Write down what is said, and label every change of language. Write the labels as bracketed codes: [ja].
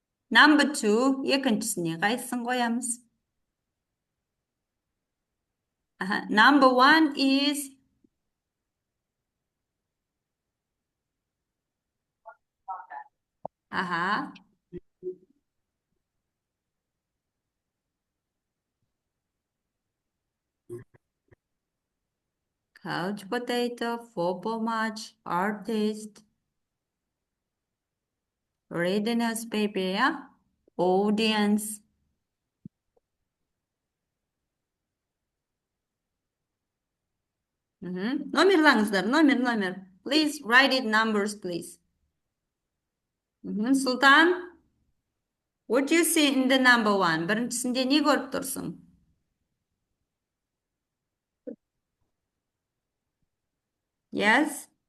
[kk] Number 2, екіншісіне қайсысын қоямыз? [en] Number 1 is couch potato, football match, artist, read the newspaper, audience. [kk] Номерлаңыздар, номер. [en] Please write it numbers, please. Сұлтан, what do you see in the number 1? [kk] Біріншісінде не көріп тұрсың? [en] Yes?